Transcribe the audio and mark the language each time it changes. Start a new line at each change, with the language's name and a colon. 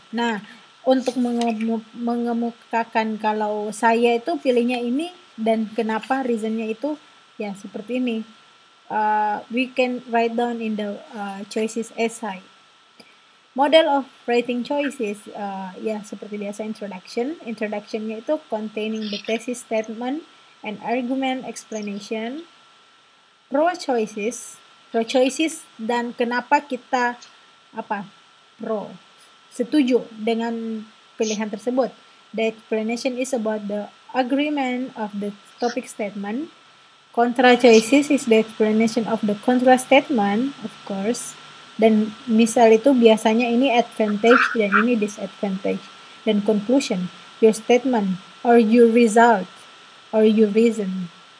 Indonesian: Nah, untuk mengemukakan kalau saya itu pilihnya ini dan kenapa reasonnya itu ya seperti ini.
English: We can write down in the choices essay. Model of writing choices,
Indonesian: ya seperti biasa
English: introduction. Introductionnya itu containing the thesis statement and argument explanation.
Indonesian: Pro choices dan kenapa kita pro, setuju dengan pilihan tersebut.
English: The explanation is about the agreement of the topic statement. Contra choices is the explanation of the contra statement, of course.
Indonesian: Dan misal itu biasanya ini advantage dan ini disadvantage.
English: Dan conclusion, your statement or your result or your reason.